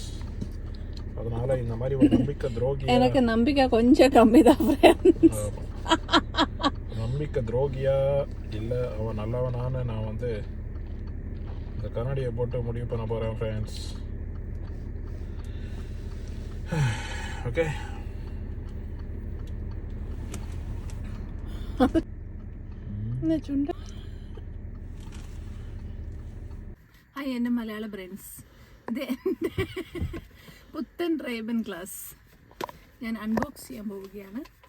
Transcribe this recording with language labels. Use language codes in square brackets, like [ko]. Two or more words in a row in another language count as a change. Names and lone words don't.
[ta] அதனால் இந்த மாதிரி ஒரு நம்பிக்கை துரோகி, எனக்கு நம்பிக்கை கொஞ்சம் கம்மி தான் ஃப்ரெண்ட்ஸ். நம்பிக்கை துரோகியா இல்லை அவன் நல்லவனான்னு நான் இந்த கண்ணாடியை போட்டு முடிவு பண்ண போகிறேன் ஃப்ரெண்ட்ஸ். ஓகே, [ml] ഹായ് എൻ്റെ മലയാള ഫ്രണ്ട്സ്. ഇത് എൻ്റെ പുത്തൻ റേബൻ ഗ്ലാസ് ഞാൻ അൺബോക്സ് ചെയ്യാൻ പോവുകയാണ്.